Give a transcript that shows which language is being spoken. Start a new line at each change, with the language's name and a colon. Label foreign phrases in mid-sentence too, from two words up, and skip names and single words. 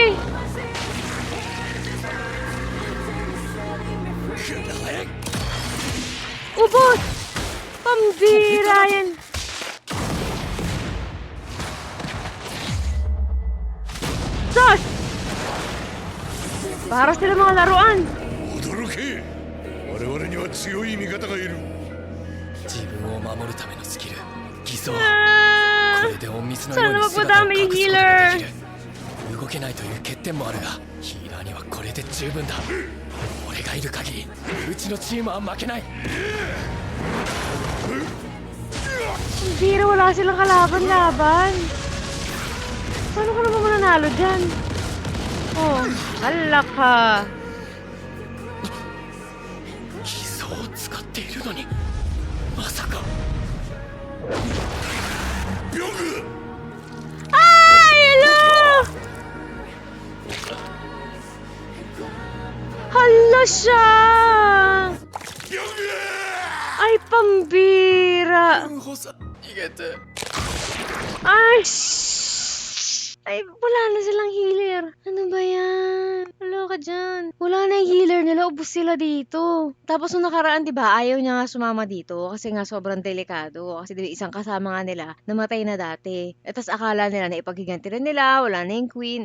Filipino: Ubus! Pambira yan! Sus! Para sila mga laruan!
Japanese: 驚け。我々には強い味方がいる。自分を守るためのスキル偽装こ Ah! れで隠密のように
Filipino: Sana
Japanese: 姿を
Filipino: magpadami
Japanese: 隠
Filipino: yung
Japanese: すことが
Filipino: healer!
Japanese: できる動けないという欠点もあるがヒーラーにはこれで十分だ俺がいる限りうちのチームは負けない
Filipino: Zero, wala silang kalaban-laban. Paano ka naman mananalo dyan? Oh, hala ka.
Japanese: 偽装を使っているのにまさか
Filipino: Ay, hello! Hala siya! Ay, pambira!
Japanese: 雲補佐逃げて
Filipino: Ay, shh! Ay, wala na silang healer. Ano ba yan? Wala ka dyan. Wala na yung healer nila. Ubus sila dito. Tapos nung nakaraan, di ba, ayaw niya nga sumama dito kasi nga sobrang delikado. Kasi di ba, isang kasama nga nila, namatay na dati. At tas akala nila na ipaghiganti na nila, wala na yung queen.